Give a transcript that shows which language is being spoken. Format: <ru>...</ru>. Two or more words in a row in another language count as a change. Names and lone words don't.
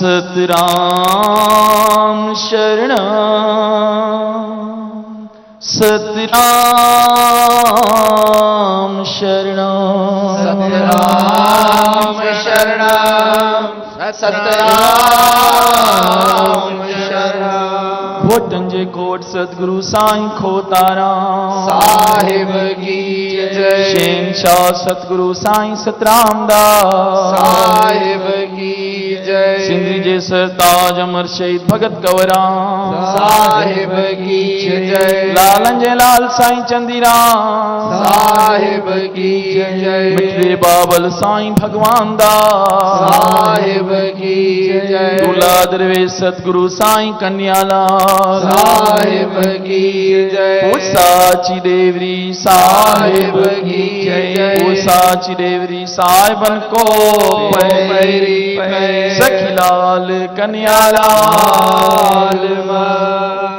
<sd>सतराम शरणं सतराम शरणं सतराम शरणं सतराम शरणं भोटन जे कोट सतगुरु साईं खोताराम साहिब की जय शहंशाह सतगुरु साईं सतराम दास साहिब की जय सिंधी जे सरताज अमर शहीद भगत कंवराम साहिब की जय लालन जे लाल साईं चंदीराम साहिब की जय मिठड़े बाबल साईं भगवान दास साहिब की जय दूल्हा दरवेश सतगुरु साईं कन्यालाल साहिब की जय साची देवरी साहिब की जय साची देवरी साहिबन को पैरी सखी लाल कन्यालाल</sd>